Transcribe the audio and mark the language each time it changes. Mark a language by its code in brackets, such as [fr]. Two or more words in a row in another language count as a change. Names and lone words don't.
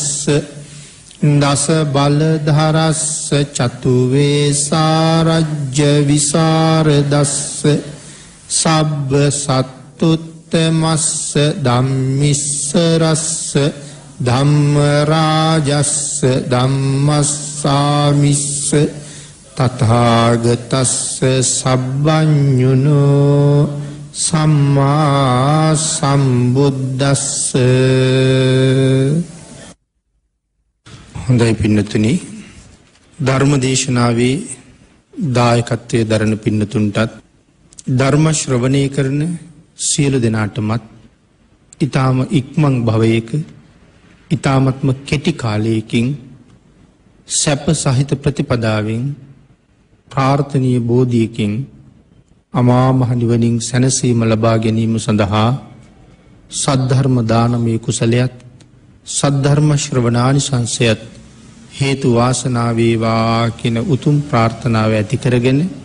[pi] දස බලධරස්ස චතු වේසාරජ්‍ය විසරදස්ස සබ්බ සත්තුත්තමස්ස ධම්මිස්ස රස්ස ධම්ම රාජස්ස ධම්මස්සාමිස්ස තථාගතස්ස සබ්බඤුනෝ සම්මා සම්බුද්දස්ස. [si] හොඳයි පින්නතුනි, ධර්ම දේශනාවේ දායකත්වයේ දරන පින්නතුන්ටත් ධර්ම ශ්‍රවණය කරන සියලු දෙනාටමත් ඊ타ම ඉක්මන් භවයක ඊ타මත්ම කෙටි කාලයකින් සැප සහිත ප්‍රතිපදාවෙන් ප්‍රාර්ථනීය බෝධියකින් අමා මහ නිවනින් සැනසීම ලබා ගැනීම සඳහා සද්ධර්ම දානමය කුසලයත් සද්ධර්ම ශ්‍රවණානිසංසයත් හේතු වාසනා වේවා කියන උතුම් ප්‍රාර්ථනාව ඇති කරගෙන